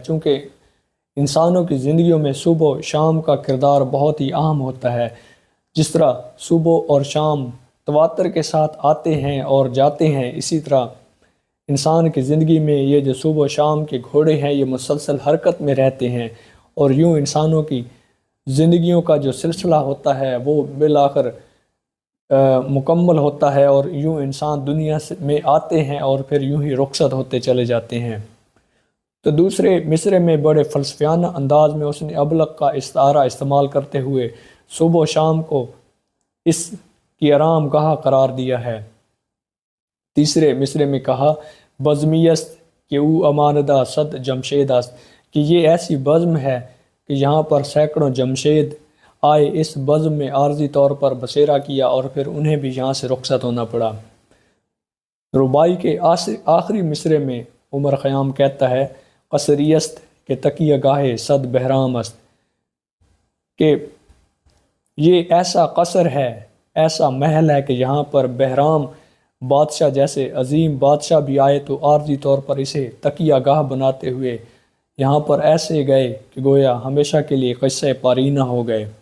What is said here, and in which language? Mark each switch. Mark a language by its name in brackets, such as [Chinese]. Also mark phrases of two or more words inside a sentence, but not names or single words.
[Urdu] چونکہ انسانوں کی زندگیوں میں صبح و شام کا کردار بہت ہی اہم ہوتا ہے، جس طرح صبح اور شام تواتر کے ساتھ آتے ہیں اور جاتے ہیں، اسی طرح انسان کی زندگی میں یہ جو صبح و شام کے گھوڑے ہیں یہ مسلسل حرکت میں رہتے ہیں، اور یوں انسانوں کی زندگیوں کا جو سلسلہ ہوتا ہے وہ بالآخر مکمل ہوتا ہے، اور یوں انسان دنیا میں آتے ہیں اور پھر یوں ہی رخصت ہوتے چلے جاتے ہیں۔ تو دوسرے مصرے میں بڑے فلسفیانہ انداز میں اس نے ابلق کا استعارہ استعمال کرتے ہوئے صبح و شام کو اس کی آرام گاہ قرار دیا ہے۔ تیسرے مصرے میں کہا: [Persian] بزمی است کہ او اماندہ صد جمشید است، [Urdu] کہ یہ ایسی بزم ہے کہ یہاں پر سینکڑوں جمشید آئے، اس بزم میں عارضی طور پر بسیرا کیا اور پھر انہیں بھی یہاں سے رخصت ہونا پڑا۔ رباعی کے آخری مصرے میں عمر خیام کہتا ہے: [Persian] قصری است کہ تکیہ گاہ صد بہرام است، [Urdu] کہ یہ ایسا قصر ہے، ایسا محل ہے کہ یہاں پر بہرام بادشاہ جیسے عظیم بادشاہ بھی آئے تو عارضی طور پر اسے تکیہ گاہ بناتے ہوئے یہاں پر ایسے گئے کہ گویا ہمیشہ کے لیے قصہ پارینہ ہو گئے۔